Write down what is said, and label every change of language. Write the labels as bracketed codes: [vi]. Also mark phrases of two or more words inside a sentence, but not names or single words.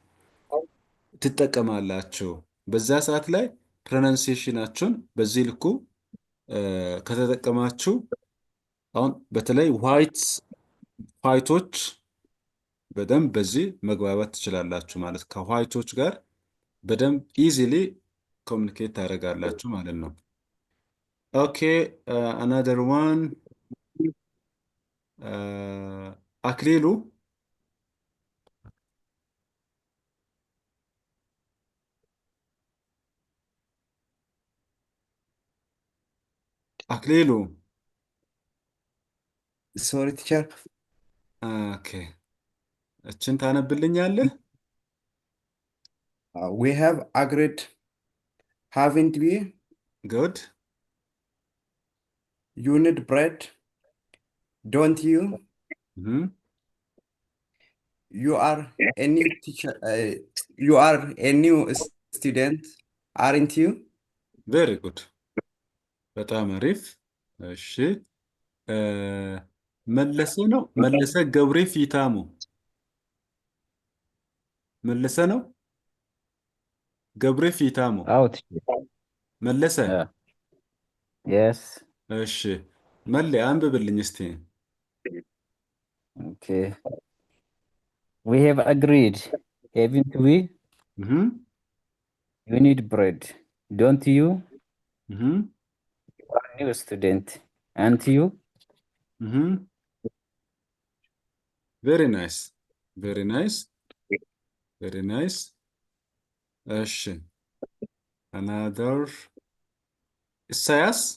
[am] ትጠቀማላችሁ። በዛ ሰዓት ላይ ፕሮናንሲዬሽናችሁን በዚህ ልኩ ከተጠቀማችሁ አሁን በተለይ ዋይቶች በደንብ በዚህ መግባባት ትችላላችሁ ማለት ከዋይቶች ጋር በደንብ [en] easily communicate [am] ታደርጋላችሁ ማለት ነው። ኦኬ [en] another one [am] አክሊሉ [en] sorry teacher። [am] ኦኬ እችን ታነብልኛለህ? [en] we have agreed haven't we good you need bread don't you you are a new teacher you are a new student aren't you very good [am] በጣም አሪፍ። እሺ መለሰ ነው መለሰ ገብሬ ፊታሙ መለሰ ነው ገብሬ ፊታሙ [en] out [am] መለሰ [en] yes [am] እሺ መለ አንብብልኝ እስቲ። [en] okay we have agreed haven't we you need bread don't you you are a new student aren't you very nice [am] እሺ another ኢሳያስ